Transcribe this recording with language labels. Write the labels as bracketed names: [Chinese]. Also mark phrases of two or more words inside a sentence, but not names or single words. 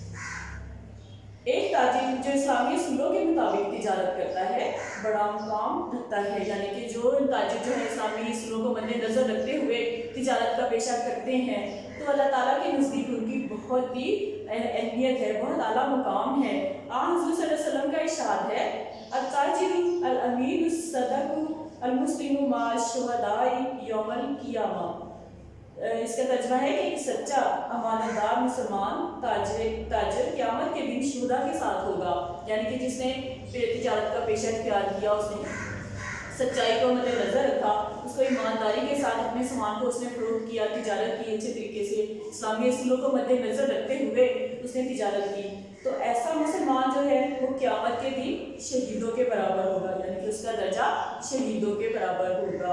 [Urdu] ایک تاجر جو اسلامی اصولوں کے مطابق تجارت کرتا ہے بڑا مقام رکھتا ہے، یعنی کہ جو تاجر جو ہے اسلامی اصولوں کو مد نظر رکھتے ہوئے تجارت کا پیشہ کرتے ہیں تو اللہ تعالیٰ کے نزدیک ان کی بہت ہی اہمیت ہے، بہت اعلیٰ مقام ہے۔ حضور صلی اللہ علیہ وسلم کا ارشاد ہے [Arabic] التاجر الأمين الصدوق المسلم مع الشهداء يوم القيامة. [Urdu] اس کا ترجمہ ہے کہ ایک سچا امانت دار مسلمان تاجر قیامت کے دن شہدا کے ساتھ ہوگا، یعنی کہ جس نے تجارت کا پیشہ اختیار کیا، اس نے سچائی کو مدنظر رکھا، اس کو ایمانداری کے ساتھ اپنے سامان کو اس نے فروخت کیا، تجارت کی اچھے طریقے سے، اسلامی اصولوں کو مدنظر رکھتے ہوئے اس نے تجارت کی، تو ایسا مسلمان جو ہے وہ قیامت کے دن شہیدوں کے برابر ہوگا، یعنی کہ اس کا درجہ شہیدوں کے برابر ہوگا.